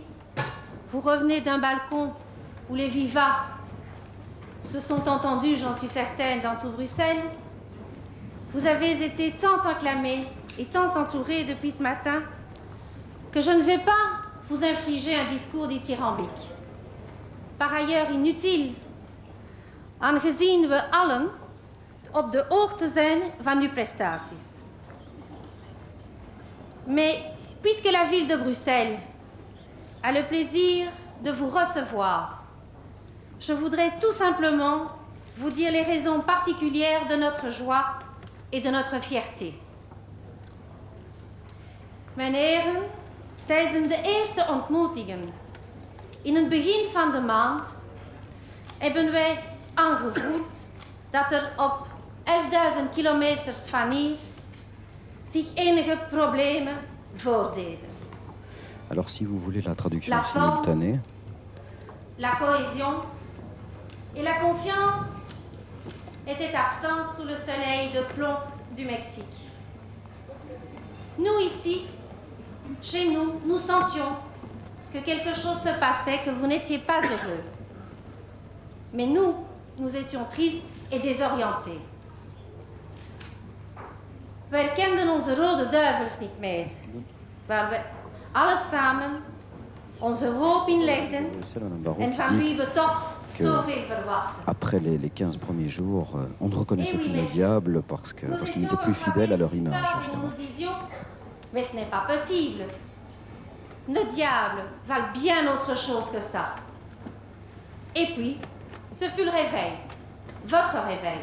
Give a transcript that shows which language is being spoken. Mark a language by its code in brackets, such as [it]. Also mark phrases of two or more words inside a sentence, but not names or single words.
[fr] Vous revenez d'un balcon où les vivats se sont entendus, j'en suis certaine, dans tout Bruxelles. Vous avez été tant acclamés et tant entourés depuis ce matin que je ne vais pas vous infliger un discours dithyrambique. Par ailleurs inutile, [nl] aangezien we allen op de hoogte zijn van uw prestaties. [fr] Mais puisque la ville de Bruxelles a le plaisir de vous recevoir, je voudrais tout simplement vous dire les raisons particulières de notre joie et de notre fierté. [nl] Mijn heren, tijdens de eerste ontmoetingen in het begin van de maand hebben wij aangevoeld dat er op 11.000 kilometers van hier zich enige problemen voordeden. [fr] Alors si vous voulez la traduction simultanée. La cohésion et la confiance étaient absentes sous le soleil de plomb du Mexique. Nous ici, chez nous, nous sentions que quelque chose se passait, que vous n'étiez pas heureux. Mais nous, nous étions tristes et désorientés. [nl] Wij kenden onze rode duivels niet meer, waar we alles samen onze hoop in legden en van wie we toch zoveel verwachten. [fr] Après les 15 premiers jours, on ne reconnaissait plus nos diables parce qu'ils étaient plus fidèles à leur image, évidemment. Nous disions, mais ce n'est pas possible. Nos diables valent bien autre chose que ça. Et puis, ce fut le réveil, votre réveil.